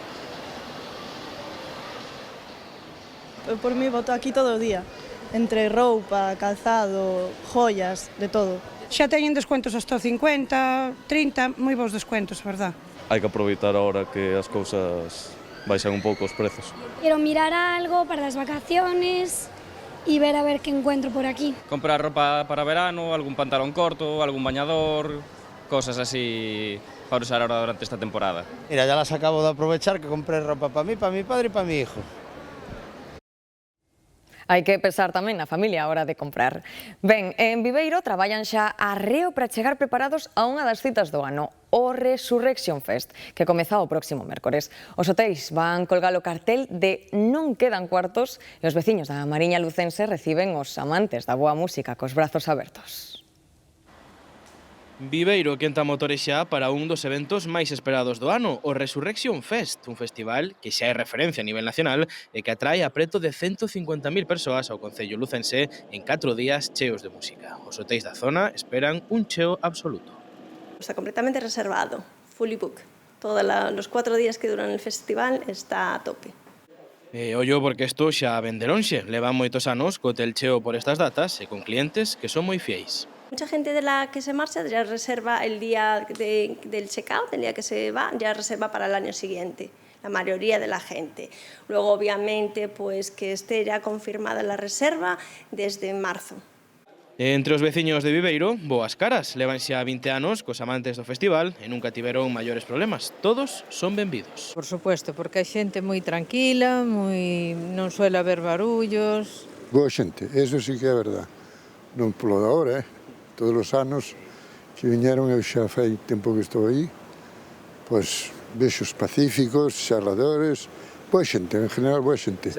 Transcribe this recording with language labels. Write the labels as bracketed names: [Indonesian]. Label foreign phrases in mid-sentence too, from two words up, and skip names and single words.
[Galician] Por mí boto aquí todo o día, entre roupa, calzado, joias, de todo. Xa teñen descuentos hasta 50, 30, moi bons descuentos, verdad? Hai que aproveitar ahora que as cousas baixan un pouco os prezos. [Spanish] Quiero mirar algo para as vacaciones y ver a ver qué encuentro por aquí. Comprar ropa para verano, algún pantalón corto, algún bañador, cosas así para usar ahora durante esta temporada. Mira, ya las acabo de aprovechar que compré ropa para mí, para mi padre y para mi hijo. [Galician] Hai que pensar tamén na familia a hora de comprar. Ben, en Viveiro traballan xa arreo para chegar preparados a unha das citas do ano, o Resurrection Fest, que comeza o próximo mércores. Os hotéis van colgar o cartel de non quedan cuartos e os veciños da Mariña Lucense reciben os amantes da boa música cos brazos abertos. Viveiro quenta motores xa para un dos eventos máis esperados do ano, o Resurrection Fest, un festival que xa é referencia a nivel nacional e que atrae a preto de 150.000 persoas ao concello lucense en 4 días cheos de música. Os hotéis da zona esperan un cheo absoluto. Está completamente reservado, [English] fully book. [Spanish] Todos los 4 días que duran el festival está a tope. [Galician] Ollo porque isto xa ven de lonxe, levan moitos anos co hotel cheo por estas datas e con clientes que son moi fiéis. [Spanish] Mucha gente de la que se marcha ya reserva el día del check-out, el día que se va, ya reserva para el año siguiente, la mayoría de la gente. Luego, obviamente, pues que esté ya confirmada la reserva desde marzo. [Galician] Entre os veciños de Viveiro, boas caras, levan xa 20 anos cos amantes do festival e nunca tiveron maiores problemas. Todos son benvidos. Por supuesto, porque hai xente moi tranquila, non suele haber barullos. Boa xente, eso sí que é verdad. Non polo de ahora, todos os anos que viñeron, eu xa fai tempo que estou aí, pois vexos pacíficos, charladores, boa xente, en general boa xente.